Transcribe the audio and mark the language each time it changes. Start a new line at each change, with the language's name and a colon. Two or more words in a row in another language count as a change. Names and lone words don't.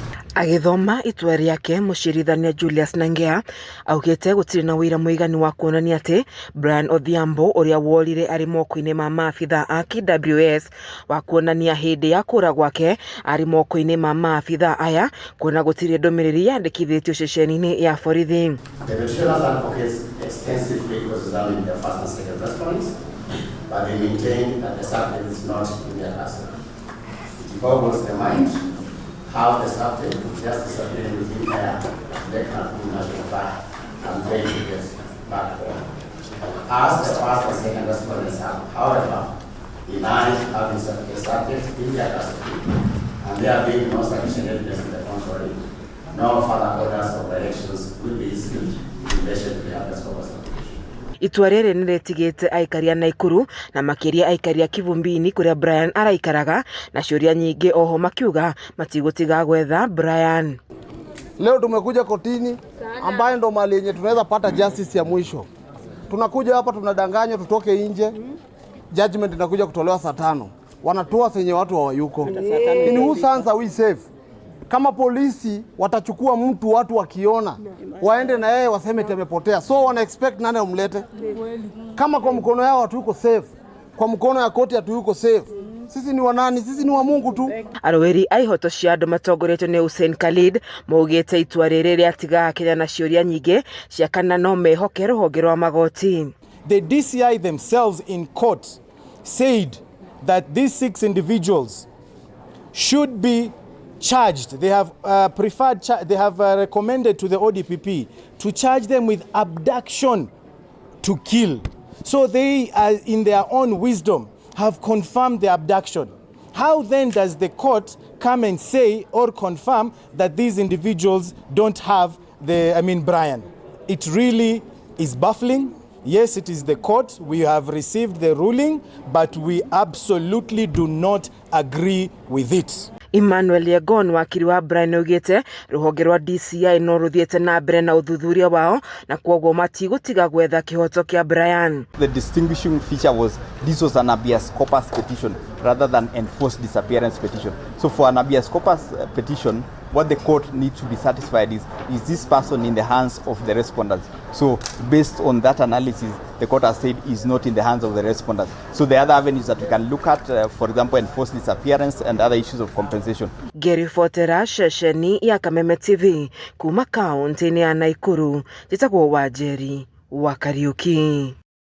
Kikuyu: Agithoma itua riake mucirithania Julius Nangea augite gutiri na wira muigani wa kuonania ati Brian Odhiambo uria worire ari moko-ini ma maabitha a KWS wa kuonania hindi ya kura gwake ari moko-ini ma maabitha aya kuona gutiri ndumiriri yandikithitio ceceni-ini ya borithi.
English: The petitioners advocates extensively cross-examined the first and second respondents, but they maintain that the subject is not in their custody. It boggles the mind how the subject could just disappear within air, national park, and then to get back home. As the first and second respondents have, however, denied having the subject in their custody, and there being no sufficient evidence to the contrary, no further orders or directions will be issued in relation to the habeas corpus application.
Kikuyu: Itua riri niretigite aikari a Naikuru na makiria aikari a Kivumbini kuria Brian araikaraga na ciuria nyingi oho makiuga matigutiga gwetha Brian.
Swahili: Leo tumekuja kotini ambayo ndo mali yenye tunaweza pata justice ya mwisho. Tunakuja hapa tunadanganywa tutoke nje. Judgment inakuja kutolewa saa 5. Wanatoa senye watu hawayuko.
English: In whose hands are we safe?
Swahili: Kama polisi watachukua mtu watu wakiona waende na yeye waseme temepotea, so wana expect nani umlete? Kama kwa mkono yao watu yuko safe, kwa mkono ya koti watu yuko safe. Sisi ni wanani? Sisi ni wa Mungu tu.
Kikuyu: Aroweri aihoto cia andu matongoretio ni Hussein Khalid maugite itua riri riatiga Kenya na ciuria nyingi cia kana no mehoke ruhonge rwa magoti.
English: The DCI themselves in court said that these 6 individuals should be charged. They have they have recommended to the ODPP to charge them with abduction to kill. So they, in their own wisdom, have confirmed the abduction. How then does the court come and say or confirm that these individuals don't have Brian? It really is baffling. Yes, it is the court. We have received the ruling, but we absolutely do not agree with it.
Kikuyu: Emmanuel Yegon wakiri wa Brian ugite ruhonge rwa DCI no ruthiete na mbere na uthuthuria wao na kwoguo matigutiga gwetha kihoto kia Brian.
English: The distinguishing feature was this was an habeas corpus petition rather than enforced disappearance petition. So for an habeas corpus petition, what the court needs to be satisfied is this person in the hands of the respondents. So based on that analysis, the court has said is not in the hands of the respondents. So the other avenues that we can look at, for example, enforced disappearance and other issues of compensation.
Kikuyu: Gary Fotera, shesheni ya Kameme TV, kuma kaunti ya Naikuru, jitagwo Wanjeri wa Kariuki.